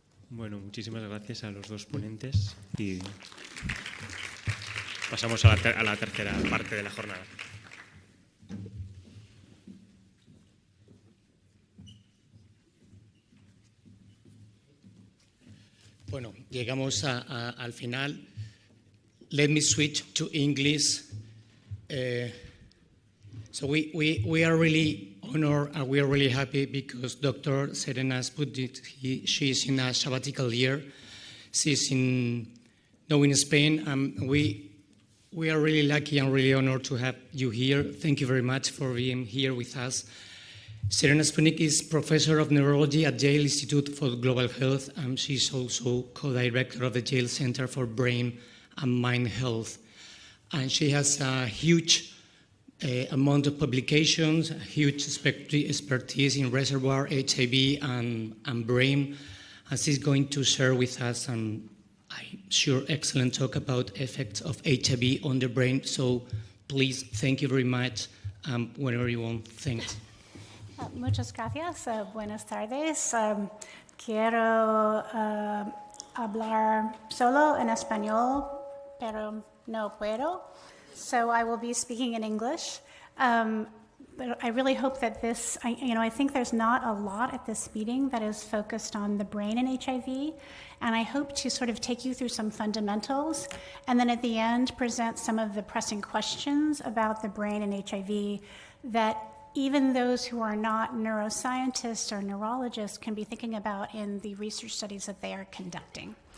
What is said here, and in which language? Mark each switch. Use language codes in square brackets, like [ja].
[es] Bueno, muchísimas gracias a los dos ponentes, y pasamos a la tercera parte de la jornada. Bueno, llegamos al final. [en] Let me switch to English. So we are really honored and we are really happy because Dr. Serena she's in a sabbatical year. She's in Spain. We are really lucky and really honored to have you here. Thank you very much for being here with us. Serena Spunik is Professor of Neurology at Yale Institute for Global Health, and she's also co-director of the Yale Center for Brain and Mind Health. And she has a huge amount of publications, a huge expertise in reservoir, HIV, and brain. And she's going to share with us an, I'm sure, excellent talk about effects of HIV on the brain. So please, thank you very much. Whenever you want, thanks. [es] Muchas gracias. Buenas tardes. Quiero hablar solo en español, pero no puedo. [en] So I will be speaking in English. But I really hope that this, I think there's not a lot at this meeting that is focused on the brain and HIV, and I hope to sort of take you through some fundamentals, and then at the end present some of the pressing questions about the brain and HIV that even those who are not neuroscientists or neurologists can be thinking about in the research studies that they are conducting.